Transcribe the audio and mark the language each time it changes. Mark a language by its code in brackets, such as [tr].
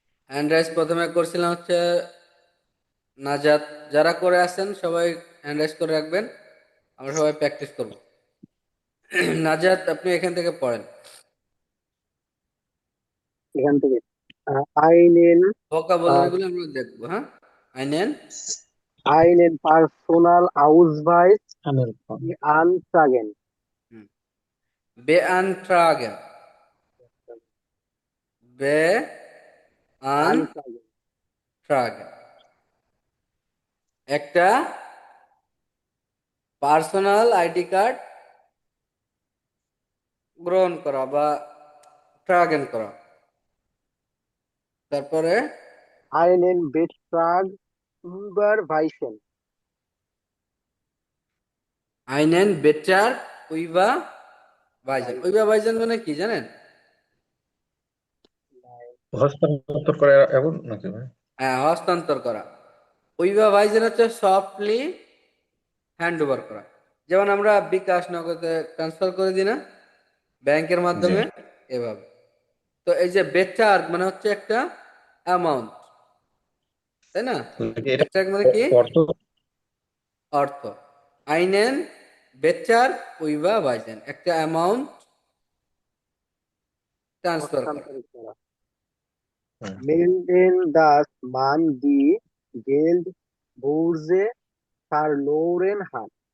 [bn] Hand rise প্রথমে করছিলাম হচ্ছে নাজাত, যারা করে আছেন সবাই হ্যান্ড রাইজ করে রাখবেন, আমরা সবাই প্র্যাকটিস করব। নাজাত, আপনি এখান থেকে পড়েন। এখান থেকে einen ভোকাবুলারি গুলো আমরা দেখবো, হ্যাঁ। আইনেন [de] einen Personalausweis beantragen. beantragen, beantragen, Antragen. [bn] একটা পার্সোনাল আইডি কার্ড গ্রহণ করা বা ট্রাগেন করা। তারপরে [de] Einen Betrag überweisen. আইনেন বেচার উইবা ভাইজান। [bn] উইবা ভাইজান মানে কি জানেন? হস্তান্তর করা এমন নাকি ভাই? হ্যাঁ, হস্তান্তর করা। উইবা ভাইজান হচ্ছে সফটলি হ্যান্ড ওভার করা, যেমন আমরা বিকাশ নগদে ট্রান্সফার করে দিই না ব্যাংকের জি মাধ্যমে, এভাবে। তো এই যে বেচার মানে হচ্ছে একটা অ্যামাউন্ট, তাই না? এটা বেচার মানে কি? অর্থ। অর্থ। আইনেন বেচার উইবা ভাইজান, একটা অ্যামাউন্ট ট্রান্সফার করা। হস্তান্তরিত করা। হুম। [de] Melden, dass man die Geldbörse verloren hat.